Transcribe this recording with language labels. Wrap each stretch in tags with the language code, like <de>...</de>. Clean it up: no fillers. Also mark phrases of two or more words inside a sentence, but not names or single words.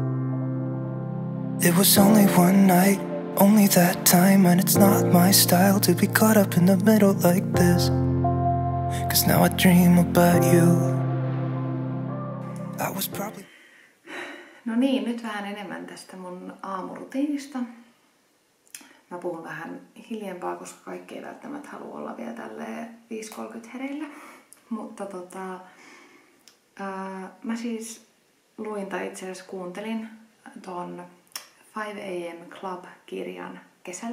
<en>It was only one night, only that time, and it's not my style to be caught up in the middle like this. 'Cause now I dream about you. I was probably...</en> <fi>No niin, nyt vähän enemmän tästä mun aamurutiinista. Mä puhun vähän hiljempaa, koska kaikki ei välttämättä halua olla vielä tälleen 5.30 hereillä. Mutta mä siis luin tai itse asiassa kuuntelin ton 5 AM Club-kirjan kesällä.</fi>